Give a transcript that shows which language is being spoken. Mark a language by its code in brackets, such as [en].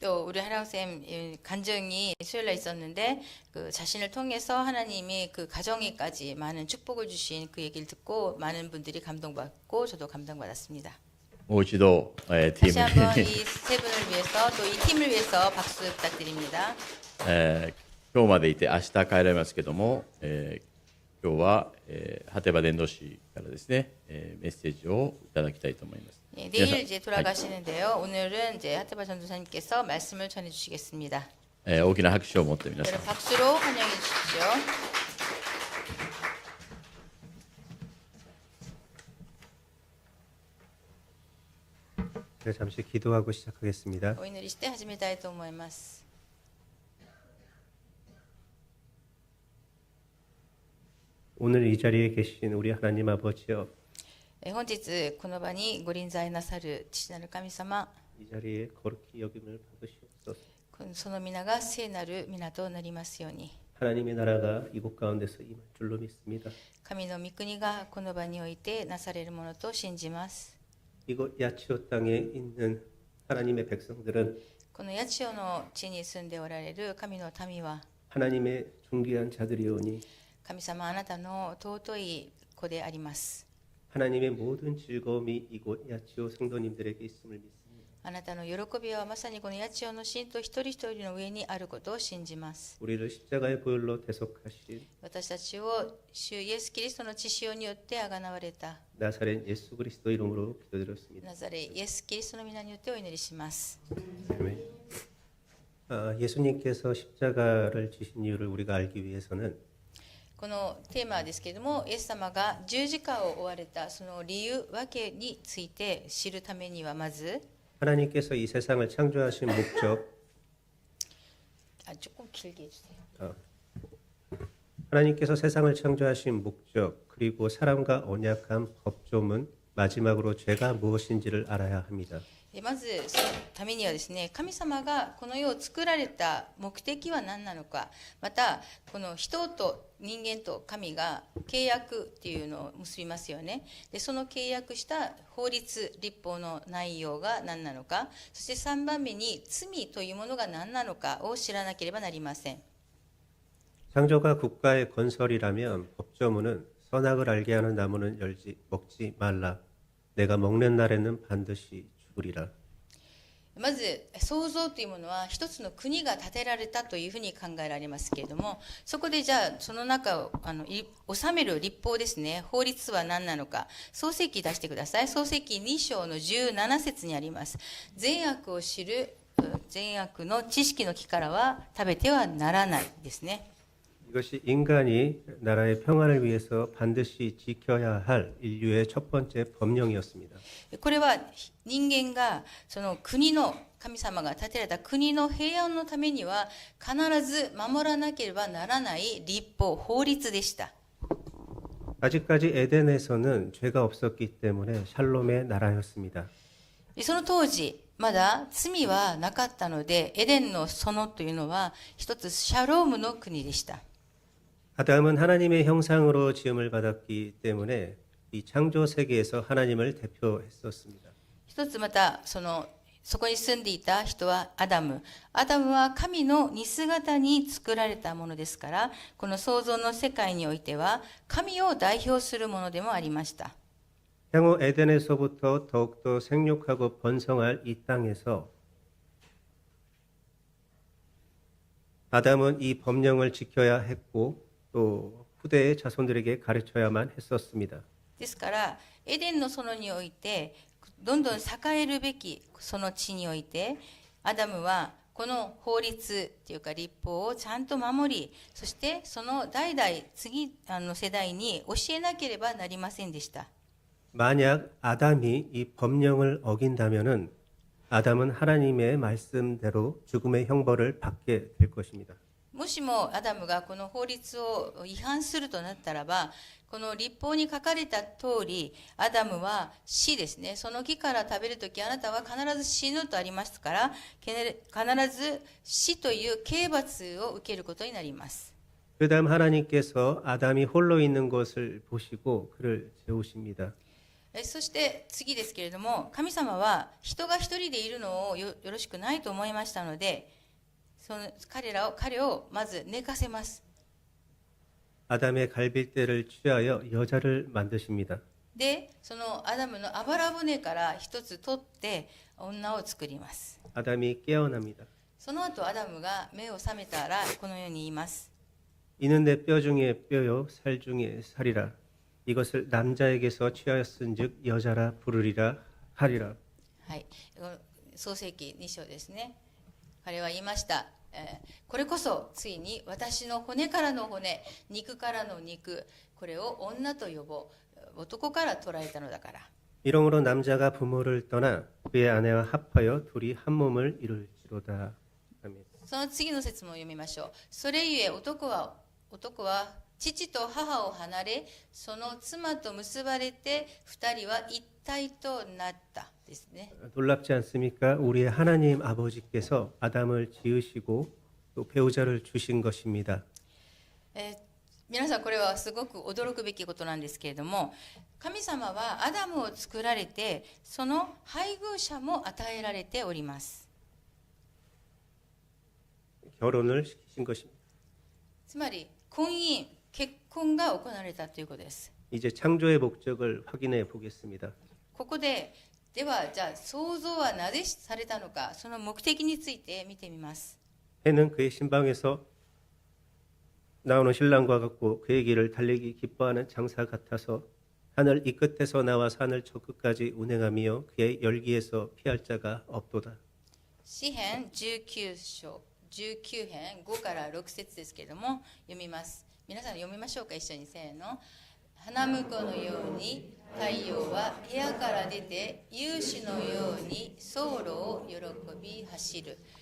[ko] 또 우리 하나쌤 간증이 수요일에 있었는데 그 자신을 통해서 하나님이 그 가정에까지 많은 축복을 주신 그 얘기를 듣고 많은 분들이 감동받고 저도 감동받았습니다. [ja] もう一度、チ [ko] 다시 한번 ム 이 に 세 분을 위해서 또 이 팀을 위해서 박수 부탁드립니다. [ja] 今日までいて明日帰られますけども、今日は、波手場伝道師からですね、メッセージをいただきたいと思います。 [ko] 예, [ja] 皆さん [ko] 내일 이제 돌아가시는데요. 오늘은 이제 하태바 전도사님께서 말씀을 전해 주시겠습니다. [ja] 大きな拍手を持って皆さん [ko] 여러분 박수로 환영해 주십시오. 네, 잠시 기도하고 시작하겠습니다. [ja] お祈りして始めたいと思います。 [ko] 오늘 이 자리에 계신 우리 하나님 아버지여, [ja] 本日この場にご臨在なさる父なる神様、 [ko] 이 자리에 거룩히 여김을 받으시옵소서. [ja] その皆が聖なる皆となりますように。 [ko] 하나님의 나라가 이곳 가운데서 임할 줄로 믿습니다. [ja] 神の御国がこの場においてなされるものと信じます。 [ko] 이곳 야치오 땅에 있는 하나님의 백성들은 [ja] この八千代の地に住んでおられる神の民は、 [ko] 하나님의 존귀한 자들이오니 [ja] 神様あなたの尊い子であります。 [ko] 하나님의 모든 즐거움이 이곳 야치오 성도님들에게 있음을 믿습니다. [ja] あなたの喜びはまさにこの八千代の信徒一人一人の上にあることを信じます。 [ko] 우리를 십자가의 보혈로 대속하신 [ja] 私たちを主イエス・キリストの血潮によってあがなわれた [ko] 나사렛 예수 그리스도 이름으로 기도드렸습니다. [ja] ナザレイエス・キリストの皆によってお祈りします。 [ko] 아멘. 예수님께서 십자가를 지신 이유를 우리가 알기 위해서는 [ja] このテーマですけれども、イエス様が十字架を追われたその理由、訳について知るためにはまず、 [ko] 하나님께서 이 세상을 창조하신 목적, 조금 길게 해주세요. 하나님께서 세상을 창조하신 목적, 그리고 사람과 언약한 법조문, 마지막으로 죄가 무엇인지를 알아야 합니다. [ja] まずそのためにはですね、神様がこの世を作られた目的は何なのか、またこの人と人間と神が契約っていうのを結びますよね。でその契約した法律立法の内容が何なのか、そして3番目に罪というものが何なのかを知らなければなりません。 [ko] 창조가 국가의 건설이라면 법조문은 선악을 알게 하는 나무는 먹지 말라. 내가 먹는 날에는 반드시 죽으리라. [ja] まず創造というものは一つの国が建てられたというふうに考えられますけれども、そこでじゃあその中を治める立法ですね、法律は何なのか、創世記出してください。創世記2章の17節にあります。善悪を知る善悪の知識の木からは食べてはならないですね。 [ko] 이것이 인간이 나라의 평안을 위해서 반드시 지켜야 할 인류의 첫 번째 법령이었습니다. [ja] これは人間がその国の神様が建てられた国の平安のためには必ず守らなければならない立法、法律でした。 [ko] 아직까지 에덴에서는 죄가 없었기 때문에 샬롬의 나라였습니다. [ja] その当時まだ罪はなかったので、エデンの園というのは一つシャロームの国でした。 [ko] 아담은 하나님의 형상으로 지음을 받았기 때문에 이 창조 세계에서 하나님을 대표했었습니다. [ja] 一つまたそこに住んでいた人はアダム。アダムは神の似姿に作られたものですから、この創造の世界においては神を代表するものでもありました。 [ko] 향후 에덴에서부터 더욱더 생육하고 번성할 이 땅에서 아담은 이 법령을 지켜야 했고 또 후대의 자손들에게 가르쳐야만 했었습니다. [ja] ですからエデンの園においてどんどん栄えるべきその地においてアダムはこの法律というか立法をちゃんと守り、そしてその代々次の世代に教えなければなりませんでした。 [ko] 만약 아담이 이 법령을 어긴다면은 아담은 하나님의 말씀대로 죽음의 형벌을 받게 될 것입니다. [ja] もしもアダムがこの法律を違反するとなったらば、この立法に書かれた通り、アダムは死ですね。その木から食べるときあなたは必ず死ぬとありますから、必ず死という刑罰を受けることになります。 [ko] 그다음 하나님께서 아담이 홀로 있는 것을 보시고 그를 재우십니다. [ja] そして次ですけれども、神様は人が一人でいるのをよろしくないと思いましたので、彼をまず寝かせます。 [ko] 아담의 갈빗대를 취하여 여자를 만드십니다. [ja] で、そのアダムのあばら骨から一つ取って女を作ります。 [ko] 아담이 깨어납니다. [ja] その後アダムが目を覚めたらこのように言います。 [ko] 이는 내 뼈 중에 뼈요 살 중에 살이라. 이것을 남자에게서 취하였은즉 여자라 부르리라 하리라. [ja] はい、創世記2章ですね。彼は言いました。これこそついに私の骨からの骨、肉からの肉、これを女と呼ぼう。男から捉えたのだから。 [ko] 이러므로 남자가 부모를 떠나 그의 아내와 합하여 둘이 한 몸을 이룰지로다. 아멘. [ja] その次の説も読みましょう。それゆえ男は父と母を離れ、その妻と結ばれて二人は一体となったですね。 [ko] 놀랍지 않습니까? 우리의 하나님 아버지께서 아담을 지으시고 또 배우자를 주신 것입니다. [ja] 皆さんこれはすごく驚くべきことなんですけれども、神様はアダムを作られて、その配偶者も与えられております。 [ko] 결혼을 시키신 것입니다. [ja] つまり婚姻、結婚が行われたということです。 [ko] 이제 창조의 목적을 확인해 보겠습니다. [ja] ここで、ではじゃあ創造はなぜされたのか、その目的について見てみます。 [ko] 해는 그의 신방에서 나오는 신랑과 같고 그의 길을 달리기 기뻐하는 장사 같아서 하늘 이 끝에서 나와 산을 저 끝까지 운행하며 그의 열기에서 피할 자가 없도다. [ja] 詩編19章19編5から6節ですけれども読みます。皆さん読みましょうか、一緒に。せーの。花婿のように太陽は部屋から出て勇士のように走路を喜び走る。